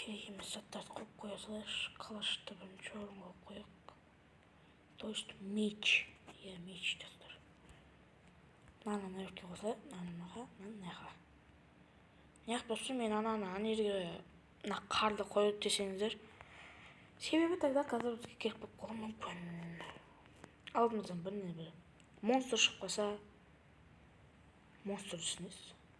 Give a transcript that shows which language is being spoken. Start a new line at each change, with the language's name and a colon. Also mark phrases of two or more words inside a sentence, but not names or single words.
Kazakh: емес заттарды қойып қоя салайықшы. Калашты бірінші орынға қойып қояйық.
Russian: То есть меч.
Kazakh: Иә, меч достар. Мынаны мына жерге қосайық. Мынаға, мынаға. Неғып достар, мен ананы ана жерге мына қарды қойып десеңіздер. Себебі тогда қазір бізге керек болып қалуы мүмкін. Алдымыздан бір монстр шығып қалса, монстр түсінесіз.